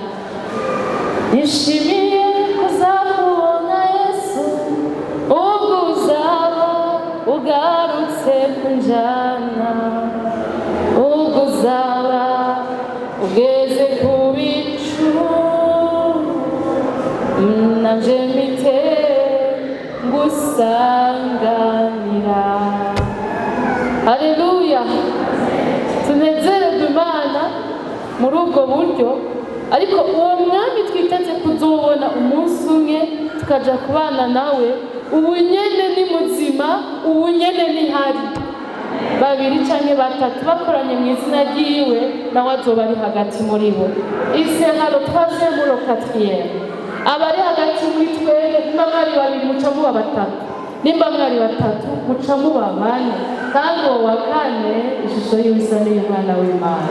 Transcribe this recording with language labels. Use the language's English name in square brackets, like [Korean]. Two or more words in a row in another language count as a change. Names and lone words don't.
[Rundi] Nishimiye kuzamubona Yesu, ubwo uzaba ugarutse kunjana, ubwo uzaba ugeze ku bicu, nanje mpite ngusanganira. Haleluya. Tunezererwe Imana muri ubwo buryo, ariko uwo mwami twiteze kuzobona umunsi umwe tukaja kubana nawe, ubu nyene ni muzima, ubu nyene ni hari. Babiri canke batatu bakoranye mu izina ryiwe, nawe azoba ari hagati muri bo. Iseharo twaje muri quatrième. Abari hagati muri twebwe, nimba mwari babiri muca muba batatu, nimba mwari batatu muca muba bane, kandi uwo wa kane ishusho y'ibisa n'Umwana w'Imana.